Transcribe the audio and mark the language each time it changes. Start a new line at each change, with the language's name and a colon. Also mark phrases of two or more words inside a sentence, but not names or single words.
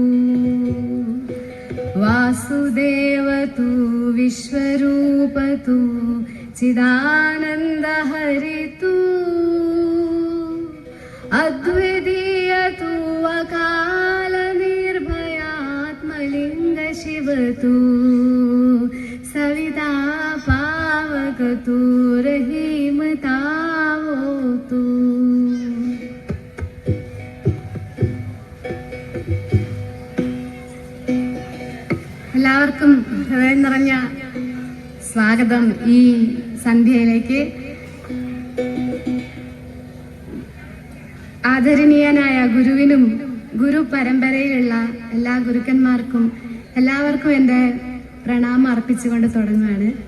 Marathi: वासुदेव तू विश्वरूप तू चिदानंद हरि तू अद्वितीय तू अकाल निर्भयात्मलिंग शिव तू सविता पावक तू रहीम तावो तू.
Malayalam: എല്ലാവർക്കും ഹൃദയം നിറഞ്ഞ സ്വാഗതം ഈ സന്ധ്യയിലേക്ക്. ആദരണീയനായ ഗുരുവിനും ഗുരു പരമ്പരയിലുള്ള എല്ലാ ഗുരുക്കന്മാർക്കും എല്ലാവർക്കും എൻ്റെ പ്രണാമം അർപ്പിച്ചുകൊണ്ട് തുടങ്ങുകയാണ്.